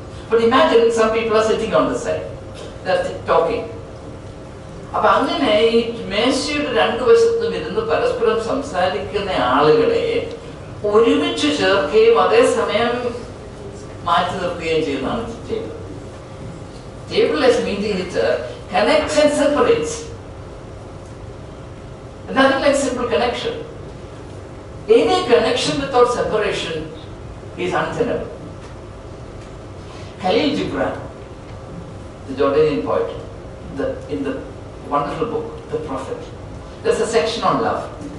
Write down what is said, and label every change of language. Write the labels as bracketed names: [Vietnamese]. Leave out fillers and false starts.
[English] But imagine some people are sitting on this side. They are talking. [Malayalam] അപ്പോൾ അങ്ങനെ ഈ മേശയുടെ രണ്ടു വശത്തും ഇരുന്ന് പരസ്പരം സംസാരിക്കുന്ന ആളുകളെ ഒരുമിച്ച് ചേർക്കുകയും അതേസമയം മാറ്റി നിർത്തുകയും ചെയ്യുന്നതാണ് table. [English] Table as mediator connects and separates. Nothing like simple connection. Any connection without separation is untenable. Khalil Gibran, the Jordanian poet, in the wonderful book, The Prophet, there's a section on love.